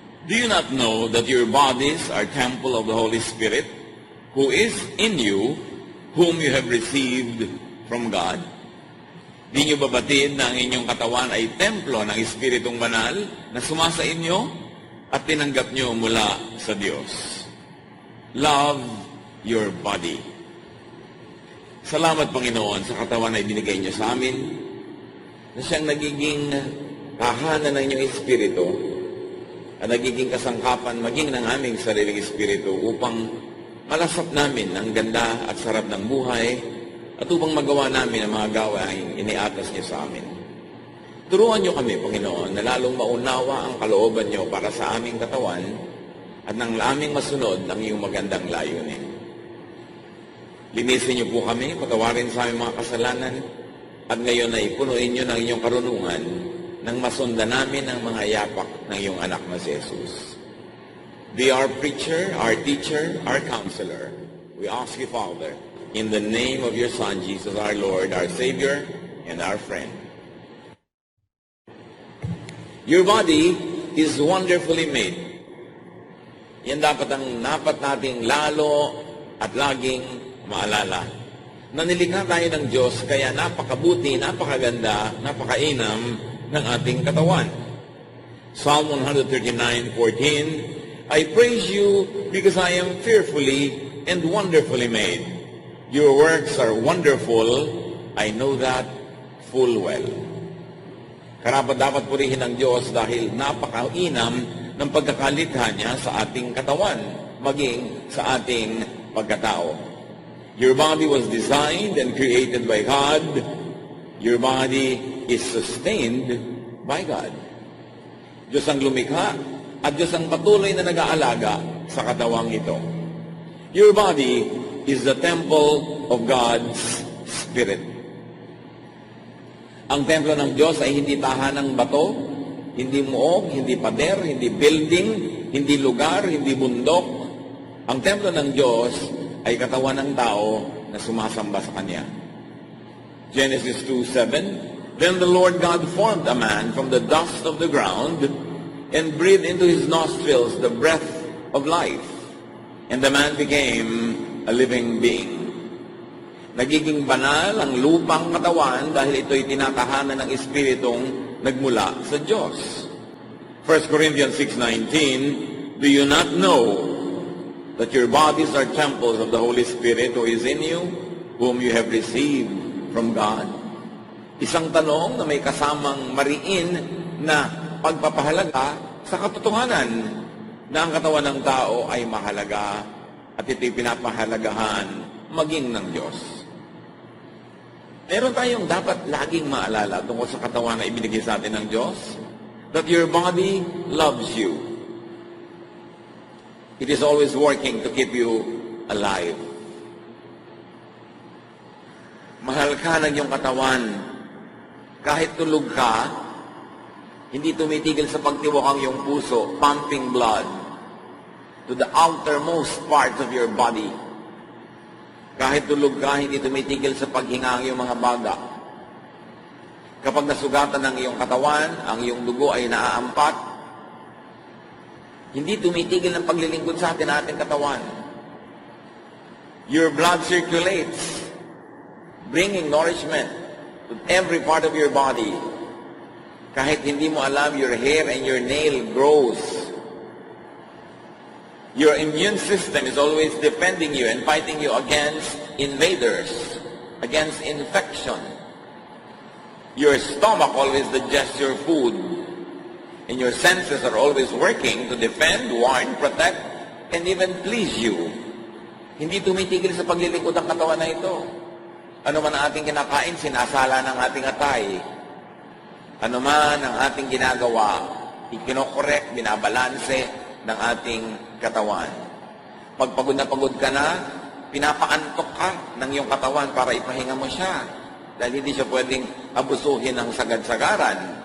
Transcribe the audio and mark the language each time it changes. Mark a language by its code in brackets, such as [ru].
[en] Do you not know that your bodies are temple of the Holy Spirit, who is in you, whom you have received from God? [tl] Di nyo babatid na ang inyong katawan ay templo ng Espiritong Banal na sumasa inyo at tinanggap nyo mula sa Diyos. [en] Love your body. [tl] Salamat, Panginoon, sa katawan na ibinigay nyo sa amin, na siyang nagiging tahanan ng inyong Espiritu at nagiging kasangkapan maging ng aming sariling Espiritu upang malasap namin ang ganda at sarap ng buhay at upang magawa namin ang mga gawain iniatas niyo sa amin. Turuan niyo kami, Panginoon, na lalong maunawa ang kalooban niyo para sa aming katawan at nang aming masunod ang iyong magandang layunin. Linisin niyo po kami, patawarin sa aming mga kasalanan, at ngayon ay punuin niyo ng inyong karunungan nang masundan namin ang mga yapak ng iyong anak na si Jesus. [en] Be our preacher, our teacher, our counselor. We ask you, Father, in the name of your Son, Jesus, our Lord, our Savior, and our friend. Your body is wonderfully made. [tl] Yan dapat nating lalo at laging maalala. Nanilikha tayo ng Diyos, kaya napakabuti, napakaganda, napakainam ng ating katawan. [en] Psalm 139:14, I praise you because I am fearfully and wonderfully made. Your works are wonderful, I know that full well. [tl] Karapat dapat purihin ng Diyos dahil napakainam ng pagkakalikha niya sa ating katawan, maging sa ating pagkatao. [en] Your body was designed and created by God. Your body is sustained by God. [tl] Diyos ang lumikha at Diyos ang patuloy na nag-aalaga sa katawang ito. [en] Your body is the temple of God's Spirit. [tl] Ang templo ng Diyos ay hindi tahanang bato, hindi muog, hindi pader, hindi building, hindi lugar, hindi bundok. Ang templo ng Diyos ay katawan ng tao na sumasamba sa Kanya. [en] Genesis 2:7, Then the Lord God formed a man from the dust of the ground and breathed into his nostrils the breath of life, and the man became a living being. [tl] Nagiging banal ang lupang katawan dahil ito'y tinatahanan ng Espiritong nagmula sa Diyos. [en] 1 Corinthians 6:19, Do you not know that your bodies are temples of the Holy Spirit who is in you, whom you have received from God? [tl] Isang tanong na may kasamang mariin na pagpapahalaga sa katotohanan na ang katawan ng tao ay mahalaga at ito'y pinapahalagahan maging ng Diyos. Meron tayong dapat laging maalala tungkol sa katawan na ibinigay sa atin ng Diyos, [en] that your body loves you. It is always working to keep you alive. [tl] Mahal ka ng iyong katawan. Kahit tulog ka, hindi tumitigil sa pagtiwak ang iyong puso, [en] pumping blood to the outermost parts of your body. [tl] Kahit tulog ka, hindi tumitigil sa paghinga ang iyong mga baga. Kapag nasugatan ng iyong katawan, ang iyong dugo ay naaampat, hindi tumitigil ng paglilingkod sa atin ating katawan. [en] Your blood circulates, bringing nourishment to every part of your body. [tl] Kahit hindi mo alam, [en] your hair and your nail grows. Your immune system is always defending you and fighting you against invaders, against infection. Your stomach always digests your food. And your senses are always working to defend, warn, protect, and even please you. [tl] Hindi tumitigil sa paglilingkod ang katawan na ito. Ano man ang ating kinakain, sinasala ng ating atay. Ano man ang ating ginagawa, ikinokorek, binabalanse ng ating katawan. Pag pagod na pagod ka na, pinapaantok ka ng iyong katawan para ipahinga mo siya. Dahil hindi siya pwedeng abusuhin ng sagad-sagaran.